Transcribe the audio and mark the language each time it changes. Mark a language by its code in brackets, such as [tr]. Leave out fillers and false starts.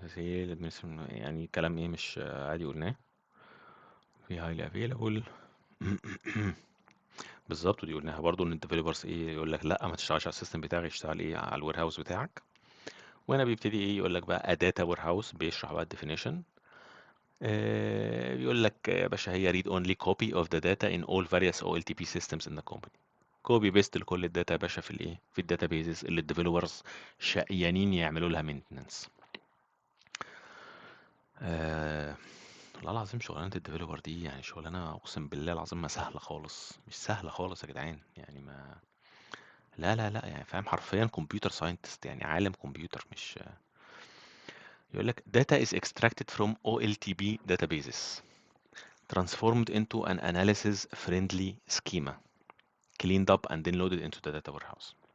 [ar] يعني كلام ايه مش عادي قلناه في هايلي افيلابل. بالظبط، ودي قلناها برضو ان الديفلوبرز ايه يقول لك لا ما تشتغلش على السيستم بتاعك، اشتغل ايه على الوير هاوس بتاعك. وهنا بيبتدي ايه يقول لك بقى داتا وير هاوس، بيشرح بقى الديفينيشن. بيقول لك يا باشا هي [en] read only copy of the data in all various OLTP systems in the company. [ar] كوبي بيست لكل الداتا يا باشا في الايه، في الداتابيزز اللي الديفلوبرز شقيانين يعملوا لها مينتننس. آه والله العظيم شغلانه الديفلوبر دي يعني شغلانه اقسم بالله العظيم ما سهله خالص، مش سهله خالص يا جدعان. يعني ما لا لا لا، يعني فاهم حرفيا كمبيوتر ساينتست، يعني عالم كمبيوتر. مش يقول لك [en] data is extracted from OLTP databases transformed into an analysis friendly schema cleaned up and then loaded into the data warehouse.